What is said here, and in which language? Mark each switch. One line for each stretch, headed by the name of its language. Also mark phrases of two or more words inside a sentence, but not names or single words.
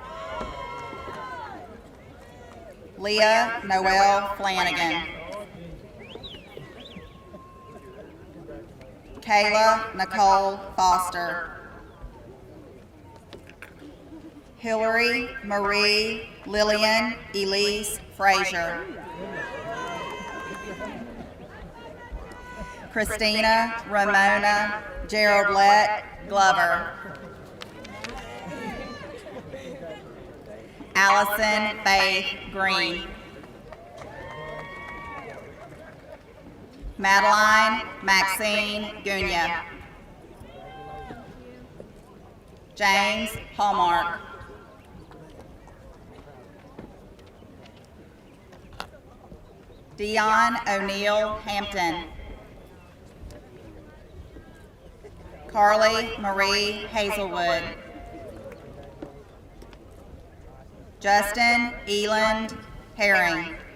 English: Leah Noel Flanagan. Kayla Nicole Foster. Hillary Marie Lillian Elise Frazier. Christina Ramona Geraldette Glover. Allison Faith Green. Madeline Maxine Gunya. James Hallmark. Dion O'Neill Hampton. Carly Marie Hazelwood. Justin Eland Herring.